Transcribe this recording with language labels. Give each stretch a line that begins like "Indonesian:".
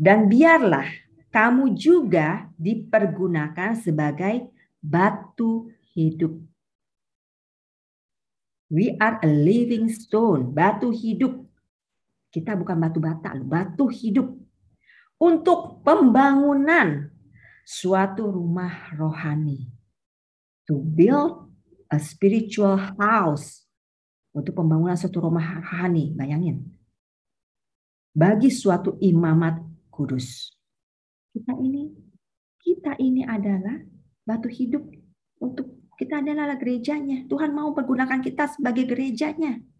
Indonesian: Dan biarlah kamu juga dipergunakan sebagai batu hidup.
English: We are a living stone,
Indonesian: batu hidup. Kita bukan batu bata, batu hidup. Untuk pembangunan suatu rumah rohani.
English: To build a spiritual house.
Indonesian: Untuk pembangunan suatu rumah rohani, bayangin. Bagi suatu imamat kudus. Kita ini adalah batu hidup. Untuk kita adalah gerejanya. Tuhan mau pergunakan kita sebagai gerejanya.